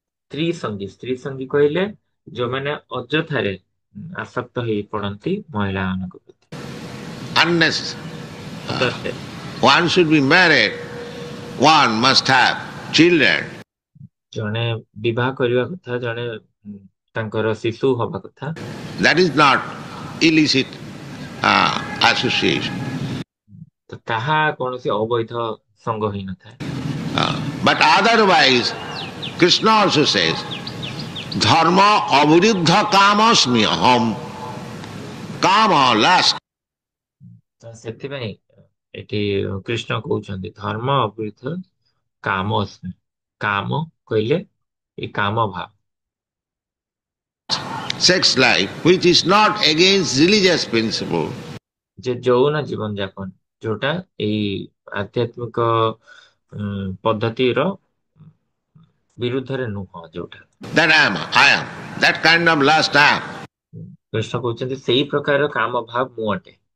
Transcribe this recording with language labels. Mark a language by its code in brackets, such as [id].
[or] ସ୍ତ୍ରୀ ସଙ୍ଗୀ କହିଲେ ଯୋଉମାନେ ଅଯଥାରେ ଆସକ୍ତ ହେଇ ପଡନ୍ତି ମହିଳା ମାନଙ୍କ ପ୍ରତି। [en] Unnecessary. One should be married. One must have children. [or] ଜଣେ ବିବାହ କରିବା କଥା, ଜଣେ ତାଙ୍କର ଶିଶୁ ହବା କଥା। [en] That is not illicit association. [or] ତ ତାହା କୌଣସି ଅବୈଧ ସଙ୍ଗ ହେଇନଥାଏ। [en] But otherwise, Krishna also says, [sa] Dharma aviruddha kamasmi aham. [en] Kama, lust. [or] ତ ସେଥିପାଇଁ ଏଠି କୃଷ୍ଣ କହୁଛନ୍ତି [sa] ଧର୍ମ ଅବିରୁଦ୍ଧ କାମ ଅସ୍ମି। [or] କାମ କହିଲେ ଏ କାମ ଭାବ। [en] Sex life, which is not against religious principle. [or] ଯେ ଯୌନ ଜୀବନ ଯାପନ ଯୋଉଟା ଏଇ ଆଧ୍ୟାତ୍ମିକ ପଦ୍ଧତିର ବିରୁଦ୍ଧରେ ନୁହଁ ଯୋଉଟା। [en] That I am. That kind of lust I am. [or] Krishna କହୁଛନ୍ତି ସେଇ ପ୍ରକାର କାମ ଭାବ ମୁଁ ଅଟେ।